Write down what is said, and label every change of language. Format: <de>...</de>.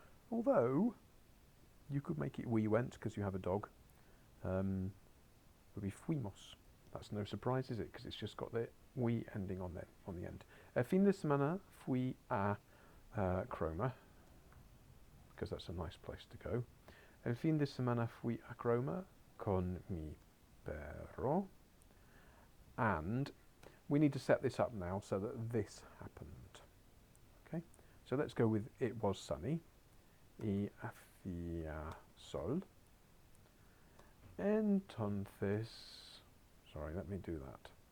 <en>Although, you could make it we went because you have a dog. Would be fuimos. That's no surprise, is it? Because it's just got the we ending on the end.</en> <es>Fin de semana fui a Croma,</es> <en>because that's a nice place to go.</en> <es>El fin de semana fui a Croma con mi perro.</es> <en>And we need to set this up now so that this happened. Okay, so let's go with it was sunny.</en> <es>Y hacía sol.</es> <en>Entonces, sorry, let me do that.</en>